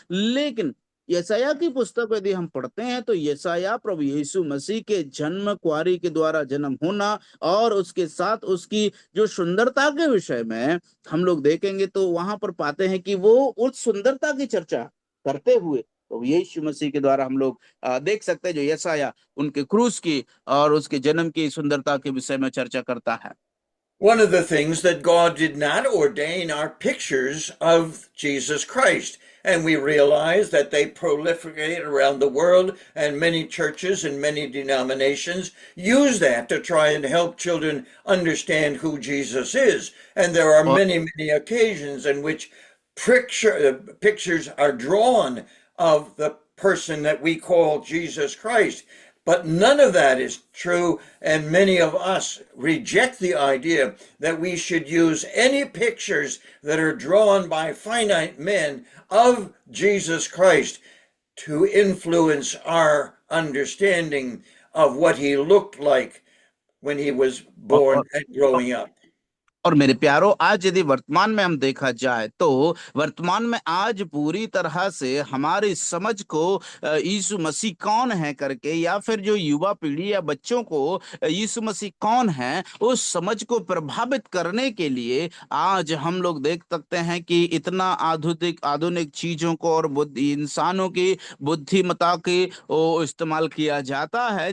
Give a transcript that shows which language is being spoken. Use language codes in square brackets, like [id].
[hi] लेकिन यशाया की पुस्तक यदि हम पढ़ते हैं, तो यशाया प्रभु यीशु मसीह के जन्म, कुआरी के द्वारा जन्म होना, और उसके साथ उसकी जो सुंदरता के विषय में हम लोग देखेंगे, तो वहां पर पाते हैं कि वो उस सुंदरता की चर्चा करते हुए तो यीशु मसीह के द्वारा हम लोग देख सकते हैं, जो यशाया उनके क्रूस की और उसके जन्म की सुंदरता के विषय में चर्चा करता है। [en] One of the things that God did not ordain are pictures of Jesus Christ. And we realize that they proliferate around the world, and many churches and many denominations use that to try and help children understand who Jesus is. And there are [hi] और [en] many, many occasions in which pictures are drawn of the person that we call Jesus Christ. But none of that is true, and many of us reject the idea that we should use any pictures that are drawn by finite men of Jesus Christ to influence our understanding of what he looked like when he was born [hi] और, [en] and growing up. [hi] और मेरे प्यारो, आज यदि वर्तमान में हम देखा जाए, तो वर्तमान में आज पूरी तरह से हमारी समझ को यीशु मसीह कौन है करके, या फिर जो युवा पीढ़ी या बच्चों को यीशु मसीह कौन है उस समझ को प्रभावित करने के लिए आज हम लोग देख सकते हैं कि इतना आधुनिक आधुनिक चीजों को और बुद्धि, इंसानों की बुद्धिमत्ता के इस्तेमाल किया जाता है।